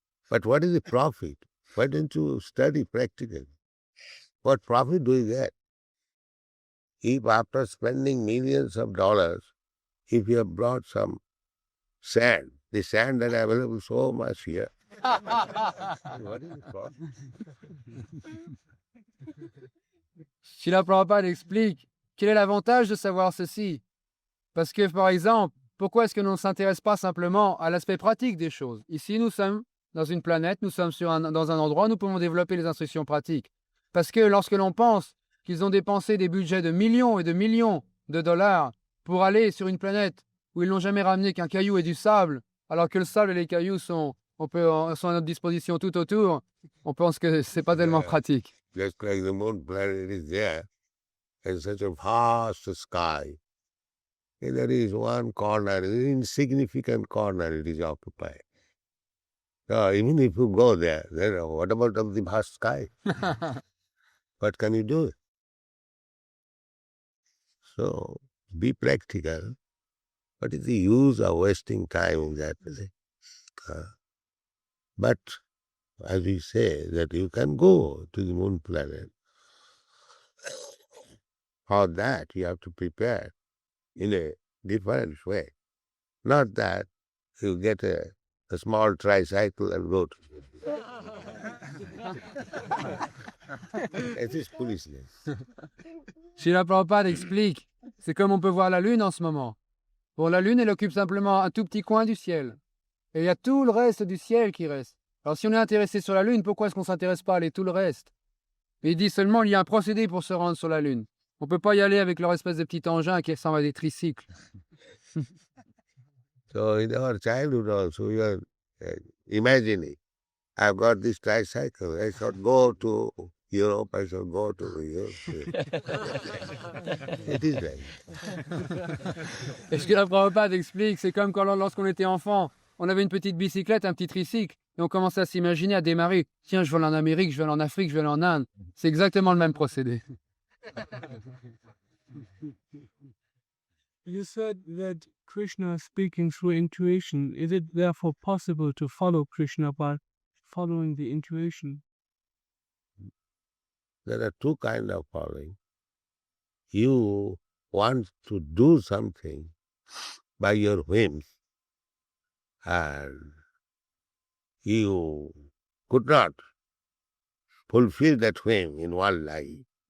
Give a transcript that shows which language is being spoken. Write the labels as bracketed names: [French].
[English] But what is the profit? Why don't you study practically? What profit do you get? If after spending millions of dollars, if you have brought some sand, the sand that is available so much here, what is the profit? [French] Srila Prabhupada explique quel est l'avantage de savoir ceci. Parce que, par exemple, pourquoi est-ce que l'on ne s'intéresse pas simplement à l'aspect pratique des choses? Ici, nous sommes dans une planète, nous sommes dans un endroit où nous pouvons développer les instructions pratiques. Parce que lorsque l'on pense qu'ils ont dépensé des budgets de millions et de millions de dollars pour aller sur une planète où ils n'ont jamais ramené qu'un caillou et du sable, alors que le sable et les cailloux sont à notre disposition tout autour, on pense que ce n'est pas tellement pratique. [English] Just like the moon planet is there, in such a vast sky. And there is one corner, an insignificant corner it is occupied. So even if you go there, then what about of the vast sky? What can you do? So be practical. What is the use of wasting time in that? But as we say, that you can go to the moon planet. For that you have to prepare in a different way. Not that you get a small tricycle and go to it is foolishness. [French] Srila Prabhupada explique, c'est comme on peut voir la Lune en ce moment. Bon, la Lune, elle occupe simplement un tout petit coin du ciel. Et il y a tout le reste du ciel qui reste. Alors si on est intéressé sur la Lune, pourquoi est-ce qu'on ne s'intéresse pas à aller tout le reste? Mais il dit seulement il y a un procédé pour se rendre sur la Lune. On ne peut pas y aller avec leur espèce de petit engin qui ressemble à des tricycles. [English] So in our childhood also, we are imagining, I've got this tricycle, I should go to Europe, I should go to Europe. It is right. [French] Et ce que la Prabhupada explique, c'est comme quand lorsqu'on était enfant, on avait une petite bicyclette, un petit tricycle, et on commençait à s'imaginer, à démarrer. Tiens, je vais aller en Amérique, je vais aller en Afrique, je vais aller en Inde. C'est exactement le même procédé. [English] You said that Krishna is speaking through intuition. Is it therefore possible to follow Krishna by following the intuition? There are two kinds of following. You want to do something by your whims, and you could not fulfill that whim in one life.